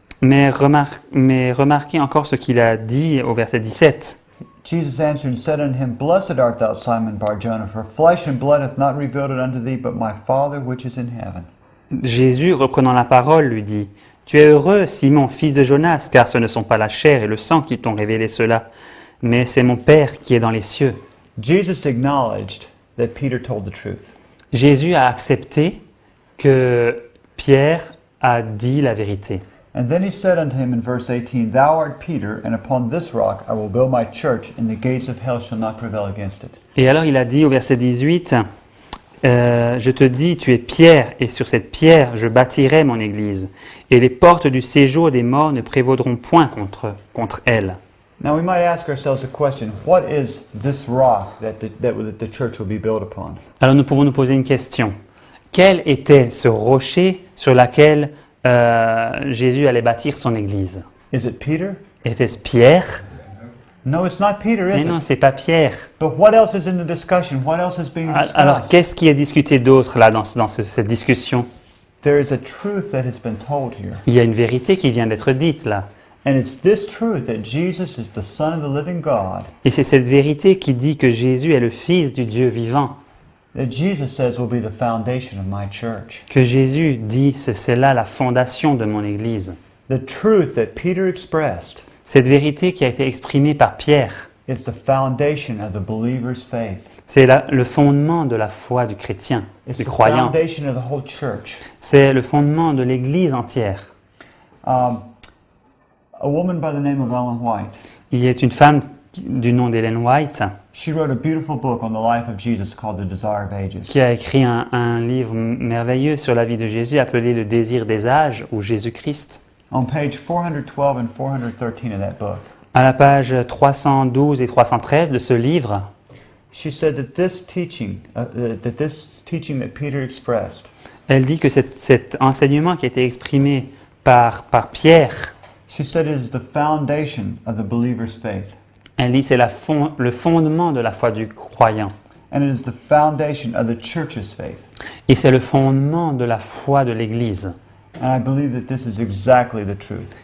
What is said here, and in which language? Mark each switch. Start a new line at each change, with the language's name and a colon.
French: Mais remarquez encore ce qu'il a dit au verset 17.
English: Jesus answered and said unto him, Blessed art thou, Simon Bar-Jonah, for flesh and blood hath not revealed it unto thee, but my Father which is in heaven.
French: Jésus, reprenant la parole, lui dit, Tu es heureux, Simon, fils de Jonas, car ce ne sont pas la chair et le sang qui t'ont révélé cela, mais c'est mon Père qui est dans les cieux.
English: Jesus acknowledged that Peter told the truth.
French: Jésus a accepté que Pierre a dit la vérité.
English: And then he said unto him in verse 18, Thou art Peter, and upon this rock I will build my church, and the gates of hell shall not prevail against it.
French: Et alors il a dit au verset 18, Je te dis, tu es Pierre, et sur cette pierre je bâtirai mon église, et les portes du séjour des morts ne prévaudront point contre elle.
English: Now we might ask ourselves a question, what is this rock that the church will be built upon?
French: Alors nous pouvons nous poser une question. Quel était ce rocher sur lequel Jésus allait bâtir son église?
English: Is it Peter?
French: Était-ce Pierre?
English: No, it's not Peter,
French: Mais
English: is
French: non,
English: it?
French: c'est pas Pierre.
English: But what else is in the discussion? What else is being
French: Alors
English: discussed?
French: qu'est-ce qui est discuté d'autre là dans cette discussion?
English: There is a truth that has been told here.
French: Il y a une vérité qui vient d'être dite là.
English: And it's this truth that Jesus is the Son of the living God
French: Et c'est cette vérité qui dit que Jésus est le Fils du Dieu vivant.
English: that Jesus says will be the foundation of my church.
French: Que Jésus dit, c'est là la fondation de mon Église.
English: The truth that Peter expressed
French: Cette vérité qui a été exprimée par Pierre,
English: is the foundation of the believer's faith.
French: c'est le fondement de la foi du chrétien,
English: It's
French: du
English: the
French: croyant.
English: foundation of the whole church.
French: C'est le fondement de l'Église entière.
English: A woman by the name of Ellen White,
French: Il y a une femme du nom d'Ellen White
English: she wrote a beautiful book on the life of Jesus called The Desire of Ages.
French: qui a écrit un livre merveilleux sur la vie de Jésus appelé Le désir des âges ou Jésus-Christ.
English: On page 412 and 413 of that book,
French: À la page 312 et 313 de ce livre,
English: she said that this teaching that Peter expressed
French: elle dit que cet enseignement qui a été exprimé par Pierre,
English: she said is the foundation of the believer's faith.
French: elle dit c'est le fondement de la foi du croyant.
English: And it is the foundation of the church's faith.
French: Et c'est le fondement de la foi de l'Église.
English: And I believe that this is exactly the truth.